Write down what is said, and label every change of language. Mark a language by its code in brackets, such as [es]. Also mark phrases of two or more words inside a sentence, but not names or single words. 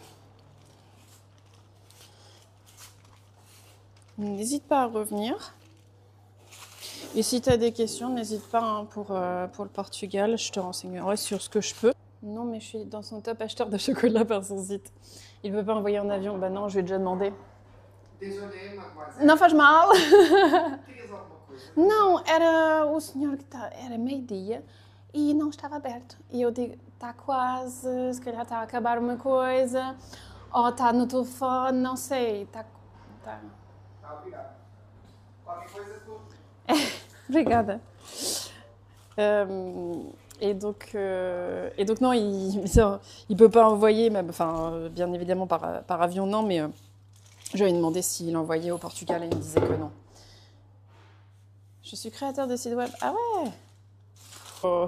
[fr] N'hésite pas à revenir. Et si tu as des questions, n'hésite pas hein, pour le Portugal. Je te renseignerai sur ce que je peux. Non, mais je suis dans son top acheteur de chocolat par son site. Il ne veut pas envoyer en avion. Bah non, je lui ai déjà demandé. Désolée, mademoiselle. [pt] Não faz mal. Querias alguma coisa? Não, era o senhor que era meio-dia e não estava aberto. E eu digo, está quase, se calhar está a acabar uma coisa, ou está no telefone, não sei. Tá. Tá, obrigado. Qualquer coisa tu... Obrigada. [fr] Et donc non, il peut pas envoyer, même, enfin, bien évidemment par avion, non, mais je lui ai demandé s'il envoyait au Portugal et il me disait que non. Je suis créateur de site web. Ah ouais. Oh.